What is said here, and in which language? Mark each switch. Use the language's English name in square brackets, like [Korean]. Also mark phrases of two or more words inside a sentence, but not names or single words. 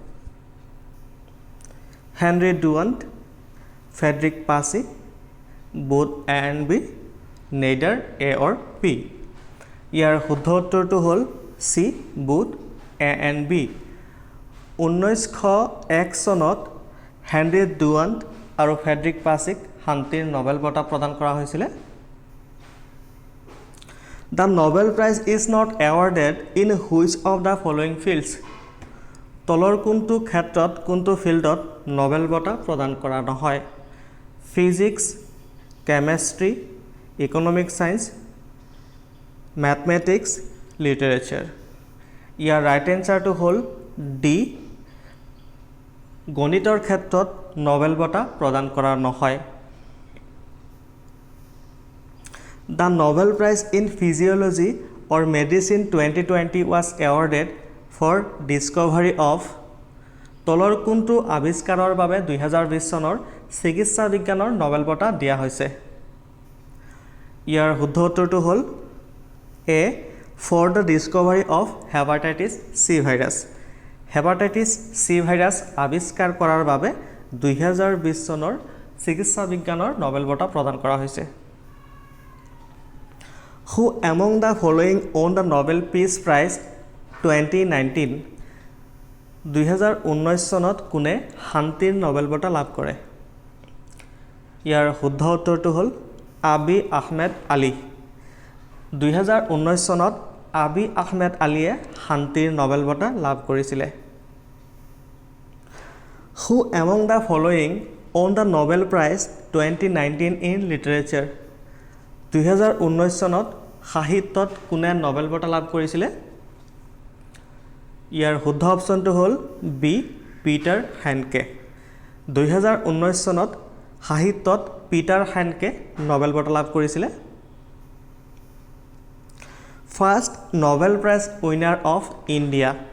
[English] হেনৰি ডুৱান্ট ফ্ৰেডৰিক পাছি both A and B neither A nor P [Assamese] ইয়াৰ শুদ্ধ উত্তৰটো হ'ল [English] C both A and B [Assamese] 1901 চনত হেনৰি ডুৱান্ট আৰু ফ্ৰেডৰিক পাছিক শান্তিৰ নোবেল বঁটা প্ৰদান কৰা হৈছিল [English] The Nobel Prize is not awarded in which of the following fields? [Assamese] তলৰ কোনটো ক্ষেত্ৰত কোনটো ফিল্ডত নোবেল বঁটা প্ৰদান কৰা নহয় [English] physics chemistry economic science mathematics literature [Assamese] ইয়াৰ [English] right answer [Assamese] হ'ল ডি গণিতৰ ক্ষেত্ৰত নোবেল বঁটা প্ৰদান কৰা নহয় [English] The Nobel Prize in Physiology or Medicine 2020 was awarded for discovery of [Assamese] তলৰ কোনটো আৱিষ্কাৰৰ বাবে 2020 চনৰ চিকিৎসা বিজ্ঞানৰ নোবেল বঁটা দিয়া হৈছে ইয়াৰ শুদ্ধ উত্তৰটো হ'ল এ [English] for the discovery of hepatitis C virus [Assamese] hepatitis C virus আৱিষ্কাৰ কৰাৰ বাবে 2020 চনৰ চিকিৎসা বিজ্ঞানৰ নোবেল বঁটা প্ৰদান কৰা হৈছে [English] Who among the following won the Nobel Peace Prize 2019 [Assamese] 2019 চনত কোনে শান্তিৰ নোবেল বঁটা লাভ কৰে ইয়াৰ শুদ্ধ উত্তৰটো হ'ল আবি আহমেদ আলী 2019 চনত আবি আহমেদ আলীয়ে শান্তিৰ নোবেল বঁটা লাভ কৰিছিল [English] Who among the following won the Nobel Prize 2019 in Literature [Assamese] 2019 চনত সাহিত্যত কোনে নোবেল বঁটা লাভ কৰিছিল ইয়াৰ শুদ্ধ অপচনটো হ'ল বি পিটাৰ হেনকে 2019 চনত সাহিত্যত পিটাৰ হেনকে নোবেল বঁটা লাভ কৰিছিল [English] First Nobel Prize winner of India